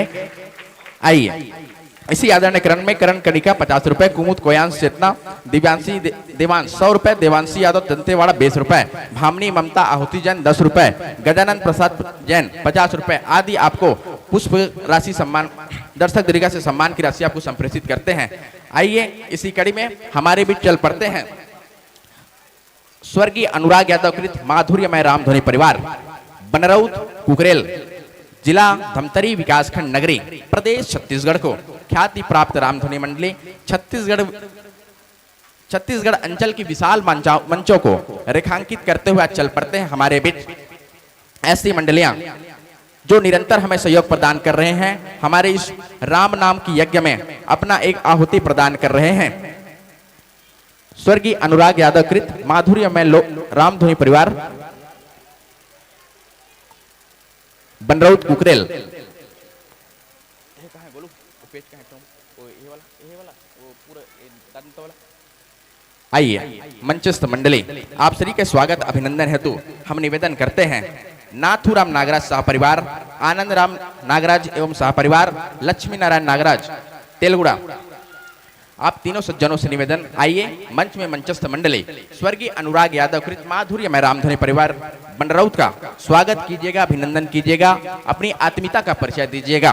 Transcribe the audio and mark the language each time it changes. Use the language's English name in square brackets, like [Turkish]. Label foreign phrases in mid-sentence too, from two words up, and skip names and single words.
[Hindi] आइए इसी आदरणीय करण में करण कनिका 50 रुपए, कुमुद कोयांश चेतना दिव्यांशी देवांश 100 रुपए, देवांशी यादव दंतेवाड़ा 20 रुपए, भामनी ममता आहुति जैन 10 रुपए, गजानंद प्रसाद जैन 50 रुपए आदि आपको पुष्प राशि सम्मान दर्शक दीर्घा से सम्मान की राशि आपको संप्रेषित करते हैं। आइए इसी कड़ी में हमारे बीच चल पड़ते हैं स्वर्गीय अनुराग यादव कृत माधुर्यमय रामधुनी परिवार, बनरौत कुकरेल, जिला धमतरी विकासखंड नगरी, प्रदेश छत्तीसगढ़ को ख्याति प्राप्त रामधुनी मंडली छत्तीसगढ़ अंचल की विशाल मंचों को रेखांकित करते हुए चल पड़ते हैं हमारे बीच ऐसी मंडलियां जो निरंतर हमें सहयोग प्रदान कर रहे हैं, हमारे इस राम नाम की यज्ञ में अपना एक आहुति प्रदान कर रहे हैं। स्वर्गीय अनुराग यादव कृत माधुर्यमय रामधुनी परिवार, बनरौत कुकरेल। आइए मंचस्थ मंडली आप सभी के स्वागत अभिनंदन हेतु हम निवेदन करते हैं नाथूराम नागराज सह परिवार, आनंद राम नागराज एवं सह परिवार, लक्ष्मी नारायण नागराज तेलगुड़ा, आप तीनों सज्जनों से निवेदन, आइए मंच में मंचस्थ मंडली स्वर्गीय अनुराग यादव कृत माधुर्य में रामधनी परिवार बंडरौत का स्वागत कीजिएगा, अभिनंदन कीजिएगा, अपनी आत्मीयता का परिचय दीजिएगा।